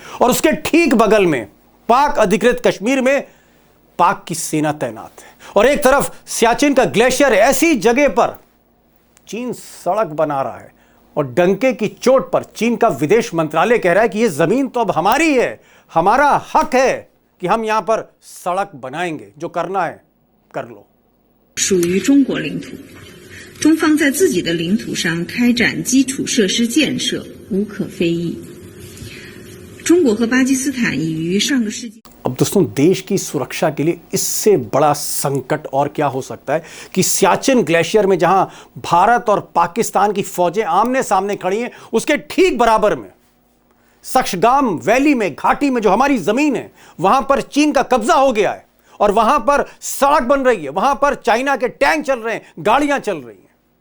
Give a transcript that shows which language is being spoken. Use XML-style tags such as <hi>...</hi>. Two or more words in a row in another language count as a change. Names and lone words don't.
<hi>और उसके ठीक बगल में पाक अधिकृत कश्मीर में पाक की सेना तैनात है और एक तरफ सियाचिन का ग्लेशियर है। ऐसी जगह पर चीन सड़क बना रहा है और डंके की चोट पर चीन का विदेश मंत्रालय कह रहा है कि यह जमीन तो अब हमारी है, हमारा हक है कि हम यहां पर सड़क बनाएंगे, जो करना है कर लो।</hi> <zh>属于中国领土，中方在自己的领土上开展基础设施建设无可非议。中国和巴基斯坦已于上个世纪。</zh> <hi>अब दोस्तों, देश की सुरक्षा के लिए इससे बड़ा संकट और क्या हो सकता है कि सियाचिन ग्लेशियर में जहां भारत और पाकिस्तान की फौजें आमने सामने खड़ी हैं, उसके ठीक बराबर में सक्शगाम वैली में, घाटी में जो हमारी जमीन है, वहां पर चीन का कब्जा हो गया है और वहां पर सड़क बन रही है, वहां पर चाइना के टैंक चल रहे हैं, गाड़ियां चल रही हैं।</hi>